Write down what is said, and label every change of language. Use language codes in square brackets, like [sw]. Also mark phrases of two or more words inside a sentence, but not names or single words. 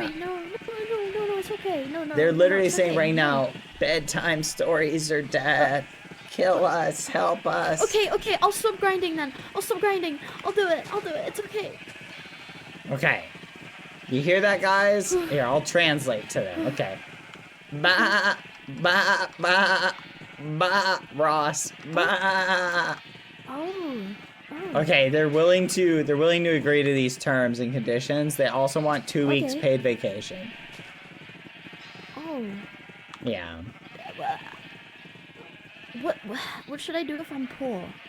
[en] wait, no, it's okay. No. They're literally it's saying okay, right no. now, bedtime stories are dead. Kill us, help us. Okay, I'll stop grinding then. I'll stop grinding. I'll do it. It's okay. Okay. You hear that, guys? Here, I'll translate to them. Okay. Ba, ba, ba, ba, Ross. Ba. Oh. Okay, they're willing to agree to these terms and conditions. They also want 2 weeks Okay. paid vacation. Oh. Yeah. What should I do if I'm poor?